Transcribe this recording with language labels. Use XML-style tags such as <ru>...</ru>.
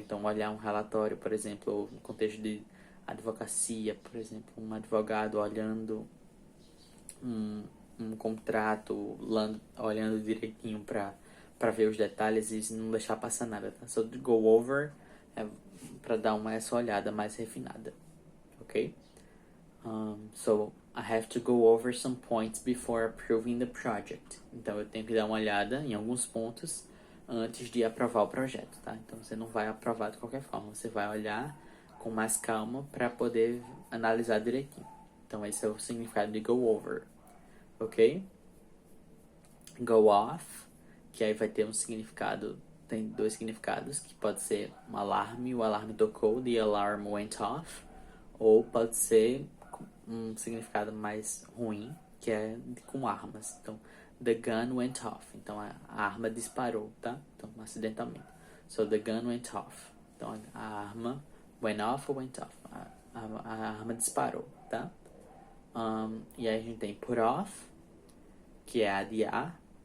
<pt>Então, olhar um relatório, por exemplo, ou no contexto de advocacia, por exemplo, um advogado olhando um contrato, olhando direitinho para ver os detalhes e não deixar passar nada, tá? So, go over é para dar essa olhada mais refinada, ok?</pt> <en>So, I have to go over some points before approving the project.</en> <pt>Então, eu tenho que dar uma olhada em alguns pontos antes de aprovar o projeto, tá? Então, você não vai aprovar de qualquer forma. Você vai olhar com mais calma para poder analisar direitinho. Então esse é o significado de go over, ok? Go off, que aí vai ter um significado, tem dois significados, que pode ser um alarme, o alarme tocou,</pt> <en>the alarm went off,</en> <pt>ou pode ser um significado mais ruim, que é com armas. Então,</pt> <en>the gun went off.</en> <pt>Então, a arma disparou, tá? Então, acidentalmente.</pt> <en>So, the gun went off.</en> <pt>Então, a arma went off ou went off. A arma disparou, tá? E aí a gente tem put off, que é adiar.</pt>